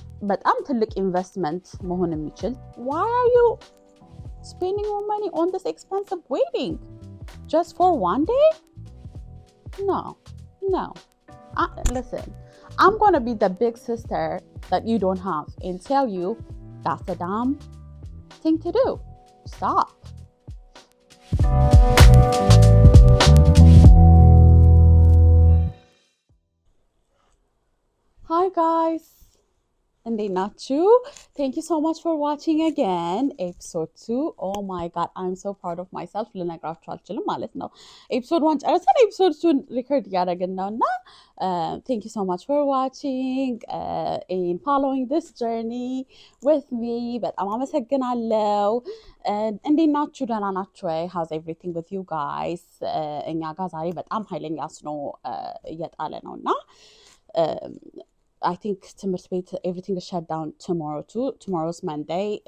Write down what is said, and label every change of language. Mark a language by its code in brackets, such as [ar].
[am] በጣም ትልቅ ኢንቨስትመንት መሆን የሚችል [en] why are you spending your money on this expensive wedding just for one day? No. Listen, I'm gonna be the big sister that you don't have and tell you that's a dumb thing to do. Stop. Hi guys. [am] እንዴት ናችሁ? [en] Thank you so much for watching again episode 2. Oh my god, I'm so proud of myself. [am] ልነግራችሁ አልችልም ማለት ነው። episode 1 ጨርሰን episode 2 ሪከርድ እያደረግን ነው እና [en] thank you so much for watching and following this journey with me. [am] በጣም አመሰግናለሁ። እንዴት ናችሁ? ደህና ናችሁ ወይ? [en] How's everything with you guys? [am] እኛ ጋር ዛሬ በጣም ኃይለኛ ስኖ እየጣለ ነው እና [en] I think [am] ትምህርት ቤት [en] everything is shut down tomorrow too. Tomorrow's Monday.